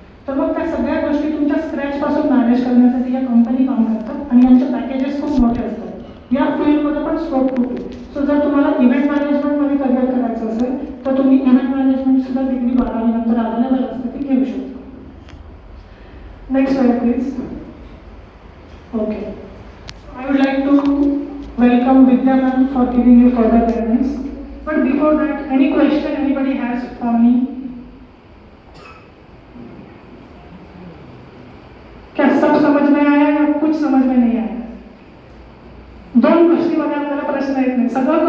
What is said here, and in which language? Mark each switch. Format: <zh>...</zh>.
<mr>तर मग त्या सगळ्या गोष्टी तुमच्या स्क्रॅचपासून मॅनेज करण्यासाठी या कंपनी काम करतात आणि यांचे पॅकेजेस खूप मोठे असतात. या फील्डमध्ये पण स्कोप खूप आहे. सो जर तुम्हाला इव्हेंट मॅनेजमेंटमध्ये करिअर करायचं असेल तर तुम्ही इव्हेंट मॅनेजमेंट सुद्धा डिग्री 12वी नंतर अवेलेबल असते ती घेऊ शकता.</mr> <en>Next slide please. Okay, I would like to welcome Vidya ma'am for giving you further guidance. But before that, any question anybody has for me?</en> <hi>क्या सब समझ में आया या कुछ समझ में नहीं आया?</hi> <mr>दोन गोष्टीमध्ये आपल्याला प्रश्न येत नाही, सगळं</mr>